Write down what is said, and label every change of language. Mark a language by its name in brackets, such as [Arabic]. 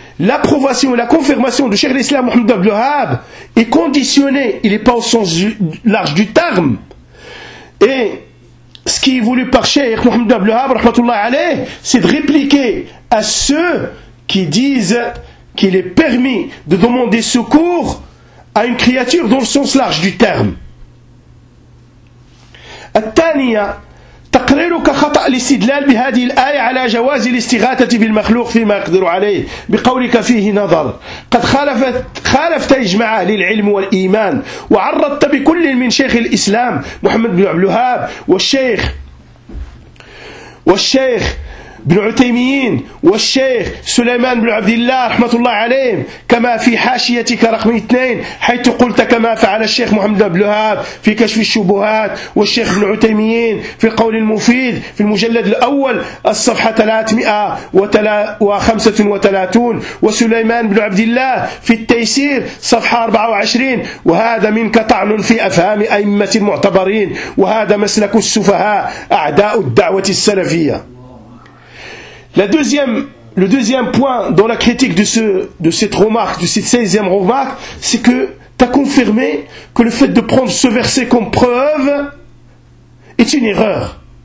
[French] l'approbation et la confirmation de Cheikh l'Islam Mohamed Abdel Wahhab est conditionnée, il n'est pas au sens large du terme. Et ce qui est voulu par Cheikh Mohamed Abdel Wahhab, rahmatullah alayh, c'est de répliquer à ceux qui disent qu'il est permis de demander secours à une créature dans le sens large du terme. [Arabic] Al-Taniya, تقريرك خطأ الاستدلال بهذه الآية على جواز الاستغاثة بالمخلوق فيما يقدر عليه بقولك فيه نظر قد خالفت إجماع أهل العلم والإيمان وعرضت بكل من شيخ الإسلام محمد بن عبد الوهاب والشيخ بن عتيمين والشيخ سليمان بن عبد الله رحمة الله عليهم كما في حاشيتك رقم 2 حيث قلت كما فعل الشيخ محمد بن الوهاب في كشف الشبهات والشيخ بن عتيمين في قول المفيد في المجلد الأول الصفحة 335 وسليمان بن عبد الله في التيسير صفحة 24 وهذا منك طعن في أفهام أئمة المعتبرين وهذا مسلك السفهاء أعداء الدعوة السلفية. [French] Le deuxième point dans la critique de cette 16e remarque, c'est que tu as confirmé que le fait de prendre ce verset comme preuve est une erreur.